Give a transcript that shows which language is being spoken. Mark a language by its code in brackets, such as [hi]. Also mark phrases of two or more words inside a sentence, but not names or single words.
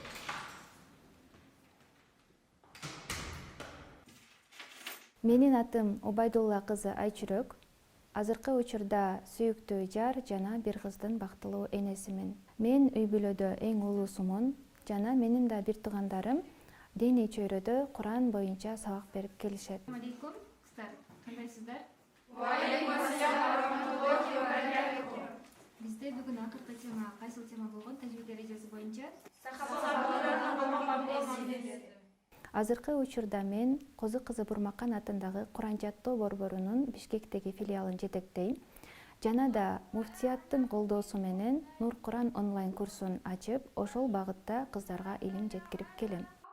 [ky] Менин атым Убайдулла кызы Айчүрөк. Азыркы учурда сүйүктүү жар жана бир кыздын бактылуу энесимин. Мен үй бүлөдө эң улуусумун жана менин да бир туугандарым диний чөйрөдө Куран боюнча сабак берип келишет. [ar] السلام عليكم [uz] qizlar. Qandaysizlar? [ar] وعليكم السلام ورحمة الله وبركاته. [ky] Бизде бүгүн акыркы тема кайсыл тема болгон? Тажвид эрежеси боюнча Азыркы учурда мен Козу кызы Бурмакан атындагы Куран жаттоо борборунун Бишкектеги филиалын жетектейм. Жана да муфтияттын колдоосу менен Нур Куран онлайн курсун ачып, ошол багытта кыздарга илим жеткирип келем.